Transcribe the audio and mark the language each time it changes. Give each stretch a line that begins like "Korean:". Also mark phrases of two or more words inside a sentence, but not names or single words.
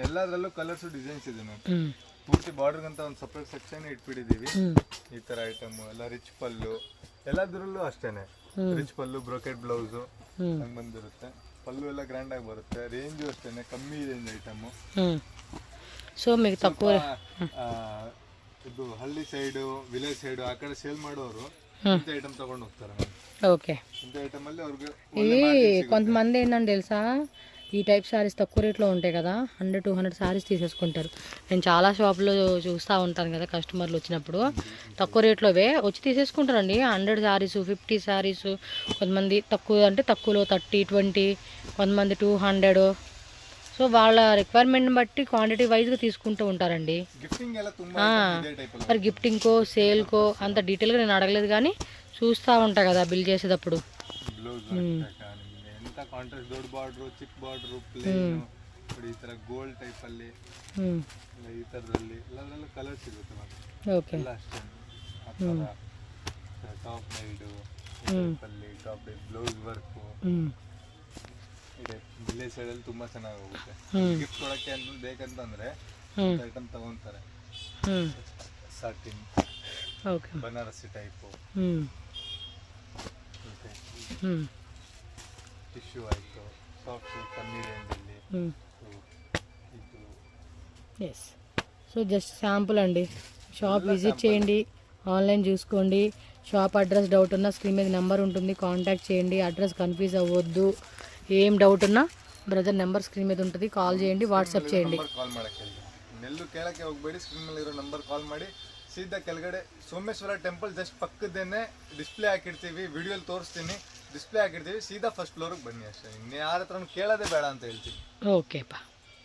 Kannada: ಎಲ್ಲದರಲ್ಲೂ ಕಲರ್ಸ್ ಡಿಸೈನ್ಸ್ ಇದೆ ಮ್ಯಾಮ್. ಪೂರ್ತಿ ಬಾರ್ಡರ್ ಅಂತ ಒಂದು
English: separate section
Kannada: ಇಟ್ಬಿಟ್ಟಿದೀವಿ. ಈ ತರ ಐಟಮ್ ಎಲ್ಲ ರಿಚ್ ಪಲ್ಲು, ಎಲ್ಲದರಲ್ಲೂ ಅಷ್ಟೇನೆ ರಿಚ್ ಪಲ್ಲು,
English: brocade blouse
Kannada: ಹಂಗೆ ಬಂದಿರುತ್ತೆ. ಪಲ್ಲು ಎಲ್ಲ ಗ್ರ್ಯಾಂಡ್ ಆಗಿ ಬರುತ್ತೆ. ರೇಂಜು ಅಷ್ಟೇನೆ ಕಮ್ಮಿ
English: range item.
Telugu: ಸೊ మీకు తక్కువ
Kannada: ಇದು ಹಳ್ಳಿ ಸೈಡು, ವಿಲೇಜ್ ಸೈಡು ಆ ಕಡೆ ಸೇಲ್ ಮಾಡೋರು ಇಂಥ ఐటమ్ ತಗೊಂಡು ಹೋಗ್ತಾರೆ.
Telugu: ఓకే. ఇంత ఐటమ్
Kannada: ಅಲ್ಲಿ ಅವ್ರಿಗೆ
Telugu: ఇవి కొంతమంది ఏంటంటే తెలుసా, ఈ టైప్ శారీస్ తక్కువ రేట్లో ఉంటాయి కదా, 100-200 శారీస్ తీసేసుకుంటారు. నేను చాలా షాపులో చూస్తూ ఉంటాను కదా, కస్టమర్లు వచ్చినప్పుడు తక్కువ రేట్లోవే వచ్చి తీసేసుకుంటారండి. 100 శారీస్, 50 శారీస్, కొంతమంది తక్కువ అంటే తక్కువలో 30-20, కొంతమంది 200. సో వాళ్ళ రిక్వైర్మెంట్ని బట్టి క్వాంటిటీ వైజ్గా తీసుకుంటూ ఉంటారండి. మరి గిఫ్టింగ్కో సేల్కో అంత డీటెయిల్గా నేను అడగలేదు, కానీ చూస్తూ ఉంటా కదా బిల్ చేసేటప్పుడు.
Kannada: ಕಾಂಟ್ರಾಸ್ಟ್ ದೊಡ್ಡ ಬಾರ್ಡರ್, ಚಿಕ್ಕ ಬಾರ್ಡರ್, ಪ್ಲೇನ್ ಈ ತರ
English: gold type
Kannada: ಅಲ್ಲಿ ಈ ತರದಲ್ಲಿ ಎಲ್ಲದರಲ್ಲೂ ಕಲರ್ ಸಿಗುತ್ತೆ ಮ್ಯಾಮ್. ಓಕೆ. ಎಲ್ಲ ಅಷ್ಟೇ
English: top side
Kannada: ಅಲ್ಲಿ
English: top blouse work
Kannada: ಇದೆ.
English: village side
Kannada: ಅಲ್ಲಿ ತುಂಬಾ ಚೆನ್ನಾಗಿ ಹೋಗುತ್ತೆ. ಗಿಫ್ಟ್ ಕೊಡಕ್ಕೆ ಅಂತ ಬೇಕಂತಂದ್ರೆ ಐಟಮ್ ತಗೊಂತಾರೆ. ಸಾಟಿನ್, ಓಕೆ, ಬನಾರಸಿ ಟೈಪ್, ಟಿಶ್ಯೂ ಆಯಿತು, ಸಾಫ್ಟ್ ಕಮ್ಮಿ ರೇಂಜಲ್ಲಿ ಇದು.
Telugu: ఎస్.
English: so just sample
Telugu: అండి.
English: shop visit
Telugu: చేయండి, ఆన్లైన్ చూసుకోండి.
English: shop address doubt
Telugu: ఉన్నా స్క్రీన్ మీద నెంబర్ ఉంటుంది, కాంటాక్ట్ చేయండి.
English: address confuse
Telugu: అవ్వద్దు. ఏం డౌట్ ఉన్నా
English: brother number screen
Telugu: మీద ఉంటుంది, కాల్ చేయండి, వాట్సాప్ చేయండి.
Kannada: ಕಾಲ್ ಮಾಡಕ್ಕೆ ನೆಲ್ಲು ಕೇಳಕ್ಕೆ ಹೋಗಬೇಡಿ. ಸ್ಕ್ರೀನ್ ಮೇಲೆ ಇರೋ ನಂಬರ್ ಕಾಲ್ ಮಾಡಿ. ಸೀದಾ ಕೆಳಗಡೆ ಸೋಮೇಶ್ವರ
English: temple just
Kannada: ಪಕ್ಕದೇನೆ ಡಿಸ್ಪ್ಲೇ ಹಾಕಿರ್ತೀವಿ, ವಿಡಿಯೋಲಿ ತೋರಿಸ್ತೀನಿ, ಡಿಸ್ಪ್ಲೇ ಹಾಕಿರ್ತೀವಿ. ಸೀದಾ
English: first floorige
Kannada: ಬನ್ನಿ ಅಷ್ಟೇ. ಇನ್ನು ಯಾರ ಹತ್ರನೂ ಕೇಳೋದೇ ಬೇಡ ಅಂತ ಹೇಳ್ತೀನಿ. ಓಕೆಪ್ಪ.